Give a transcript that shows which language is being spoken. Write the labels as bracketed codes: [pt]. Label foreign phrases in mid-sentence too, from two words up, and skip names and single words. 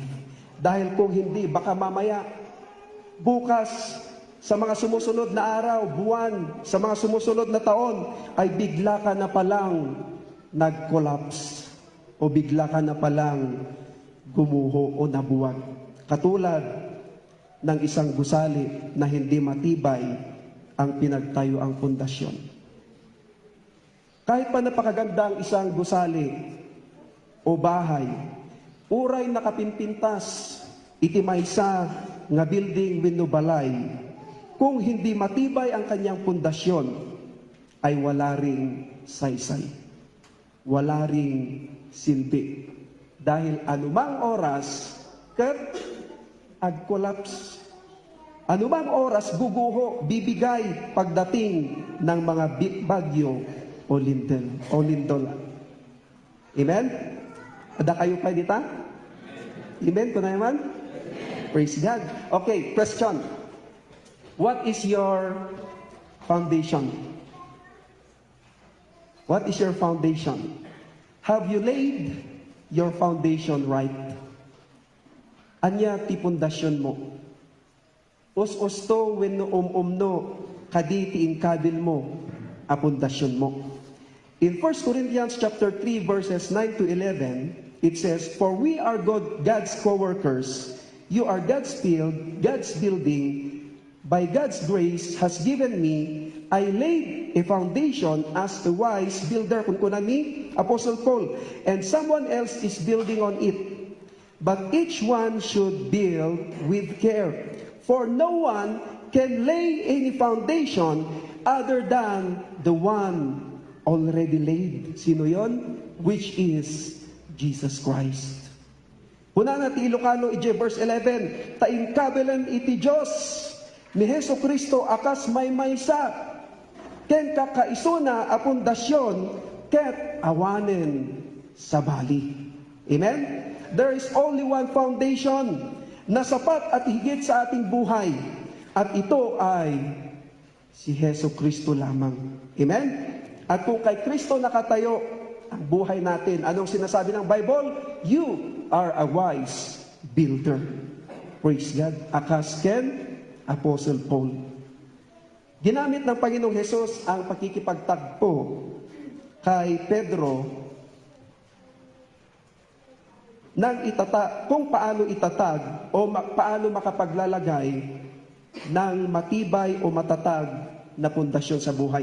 [tl] Dahil kung hindi, baka mamaya, bukas, sa mga sumusunod na araw, buwan, sa mga sumusunod na taon, ay bigla ka na palang nag-collapse o bigla ka na palang gumuho o nabuwag. Katulad ng isang gusali na hindi matibay ang pinagtayo ang pundasyon. Kahit pa napakaganda ang isang gusali o bahay, [ilo] uray nakapimpintas, itimaysa nga building wenno balay, [tl] kung hindi matibay ang kanyang pundasyon, ay wala ring saysay, wala ring silbi. Dahil anumang oras, ag-collapse. Anumang oras, guguho, bibigay pagdating ng mga bagyo o lindol. [ilo] Amen? Ada kayo pa dita? Amen? Kuna naman? [en] Praise God. Okay, question. What is your foundation? What is your foundation? Have you laid your foundation right? [ilo] Anya ti pundasyon mo? Us-usto wenno umno kaditi inkabil mo a pundasyon mo. [en] In 1 Corinthians chapter 3 verses 9 to 11, it says, "For we are God's co-workers. You are God's building. By God's grace has given me, I laid a foundation as a wise builder," [ilo] kunkunan ni [en] Apostle Paul, "and someone else is building on it. But each one should build with care. For no one can lay any foundation other than the one already laid." [tl] Sino yon? [en] Which is Jesus Christ. [ilo] Una na ti Ilocano ije verse 11, "Taingkabelan iti Diyos ni Heso Kristo akas maysa, ken kakaisuna a pundasyon ket awanen sa bali." [tl] Amen? [en] There is only one foundation [tl] na sapat at higit sa ating buhay, at ito ay si Heso Kristo lamang. Amen? At kung kay Kristo nakatayo ang buhay natin, anong sinasabi ng Bible? [en] You are a wise builder. Praise God. [ilo] Akas ken Apostle Paul. [tl] Ginamit ng Panginoong Hesus ang pakikipagtagpo kay Pedro kung paano itatag o paano makapaglalagay ng matibay o matatag na pundasyon sa buhay.